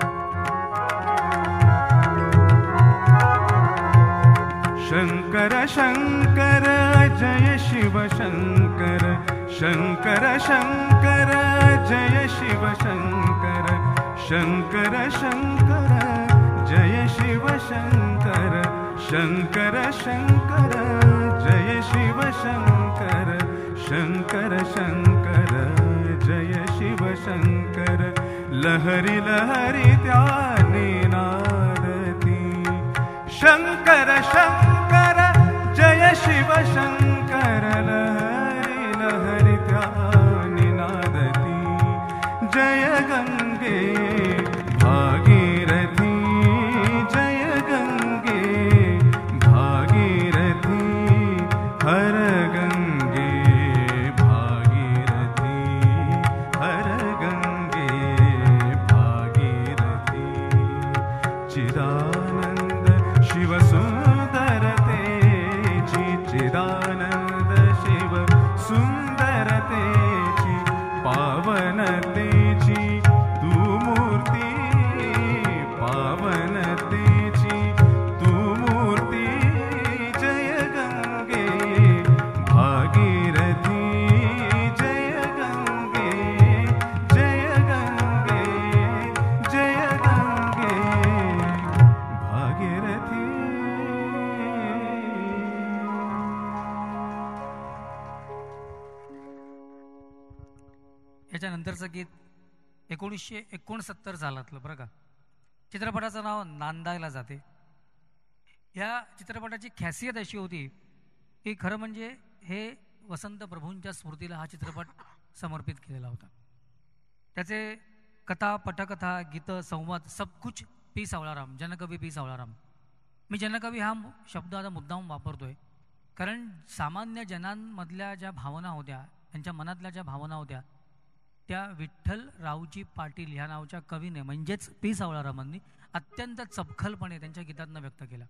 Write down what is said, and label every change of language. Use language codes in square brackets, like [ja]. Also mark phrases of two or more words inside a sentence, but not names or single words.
[mr] शंकर शंकर जय शिव शंकर शंकर शंकर जय शिव शंकर शंकर शंकर जय शिव शंकर शंकर शंकर जय शिव शंकर शंकर शंकर जय शिव शंकर लहरी लहरी त्याने नादती शंकर शंकर जय शिव शंकर लहरी लहरी त्याने नादती जय गंगे भागीरथी हर गंगे भागीरथी हर गंगे भागीरथी चिदानंद शिव सुंदर तेची चिदानंद शिव सुंदर तेची पावन तेची तू मूर्ती पावन तेची तू मूर्ती जय गंगे भागीरथी जय गंगे जय गंगे जय गंगे भागीरथी याच्यानंतरचं गीत 1969 सालातलं बरं का. चित्रपटाचं नाव नांदायला जाते. या चित्रपटाची खासियत अशी होती की खरं म्हणजे हे वसंत प्रभूंच्या स्मृतीला हा चित्रपट समर्पित केलेला होता. त्याचे कथा पटकथा गीतं संवाद [hi] सब कुछ [mr] पी सावळाराम जनकवी पी सावळाराम. मी जनकवी हा शब्द आता मुद्दाम वापरतोय कारण सामान्य जनांमधल्या ज्या भावना होत्या त्यांच्या मनातल्या ज्या भावना होत्या त्या विठ्ठल रावजी पाटील ह्या नावाच्या कवीने म्हणजेच पी सावळारामांनी अत्यंत चपखलपणे त्यांच्या गीतातनं व्यक्त केला.